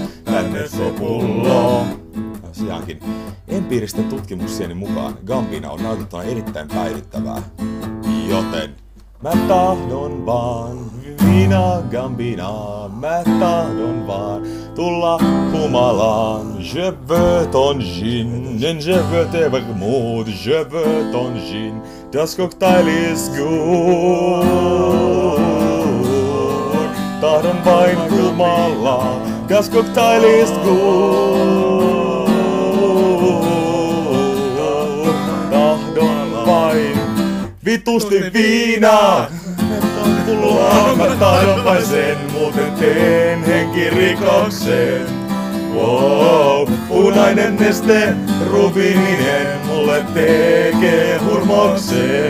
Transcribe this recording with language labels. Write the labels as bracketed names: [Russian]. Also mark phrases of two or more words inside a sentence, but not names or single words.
[Finnish] Tänne se pullo. Tosiaankin empiiristen tutkimuksieni mukaan gambina on nautittuna erittäin päihdyttävää, joten mä tahdon vaan, vivina gambina, mä tahdon vaan tulla humalaan. [French] Je veux ton gin, je veux tes vermouth, je veux ton gin, [English] das Cocktail is good. [Finnish] Tahdon vain humalaan, [English] das Cocktail is good. [Finnish] Tahdon vain vitusti viinaa. Pulloa mä tahdon vain sen, muuten teen henkirikoksen. Wow, punainen neste, rubininen, mulle tekee hurmoksen.